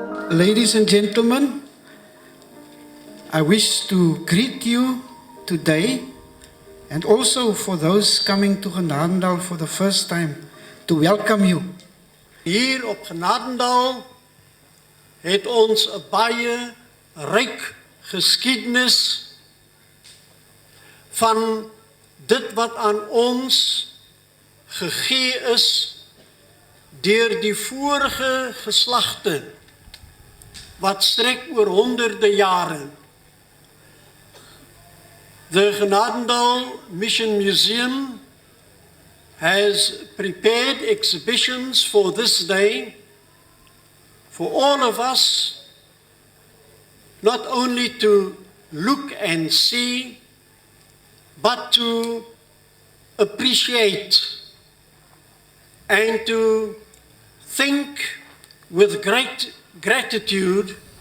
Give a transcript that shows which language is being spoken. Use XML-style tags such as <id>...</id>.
<en>Ladies and gentlemen, I wish to greet you today and also for those coming to Genadendal for the first time, to welcome you.</en> <af>Hier op Genadendal het ons 'n baie ryk geskiedenis van dit wat aan ons gegee is deur die vorige geslagte wat strek oor honderde jare.</af> <en>The Genadendal Mission Museum has prepared exhibitions for this day for all of us, not only to look and see, but to appreciate and to think with great gratitude</en>